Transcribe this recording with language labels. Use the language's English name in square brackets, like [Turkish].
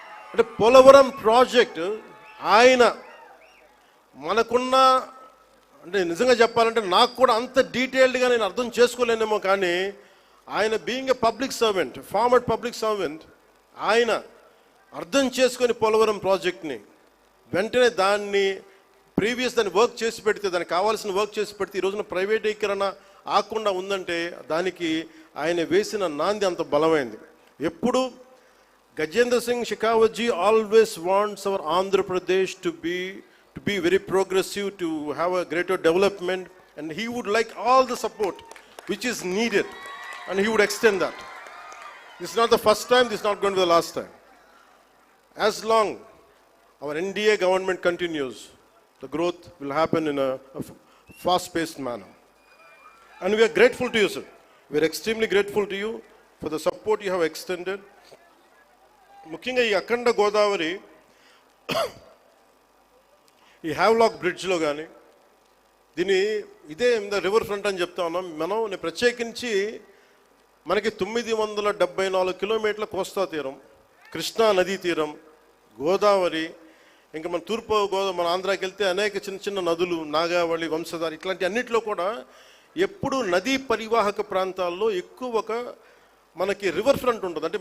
[Telugu] అంటే పోలవరం ప్రాజెక్ట్ ఆయన మనకున్న, అంటే నిజంగా చెప్పాలంటే నాకు కూడా అంత డీటెయిల్డ్గా నేను అర్థం చేసుకోలేనేమో, కానీ ఆయన [English] being a public servant, [Telugu] farmer public servant, ఆయన అర్థం చేసుకొని పోలవరం ప్రాజెక్ట్ని వెంటనే దాన్ని దాన్ని వర్క్ చేసి పెడితే, దానికి కావాల్సిన వర్క్ చేసి పెడితే ఈ రోజున ప్రైవేటీకరణ ఆకుండా ఉందంటే దానికి ఆయన వేసిన నాంది అంత బలమైంది. ఎప్పుడు [English] Gajendra Singh Shekhawat ji always wants our Andhra Pradesh to be very progressive, to have a greater development, and he would like all the support which is needed, and he would extend that. This is not the first time, this is not going to be the last time. As long our NDA government continues, the growth will happen in a fast-paced manner. And we are grateful to you, sir. We are extremely grateful to you for the support you have extended. [Telugu] ముఖ్యంగా ఈ అఖండ గోదావరి ఈ Havelock బ్రిడ్జ్లో కానీ ఇదే river front అని చెప్తా ఉన్నాం మనం. ప్రత్యేకించి మనకి 974 కిలోమీటర్ల కోస్తా తీరం, కృష్ణా నదీ తీరం, గోదావరి, ఇంకా మన మన ఆంధ్రాకి వెళ్తే అనేక చిన్న చిన్న నదులు, నాగావళి, వంశధార, ఇట్లాంటి అన్నింటిలో కూడా ఎప్పుడు నదీ పరివాహక ప్రాంతాల్లో ఎక్కువ మనకి రివర్ ఫ్రంట్ ఉంటుంది.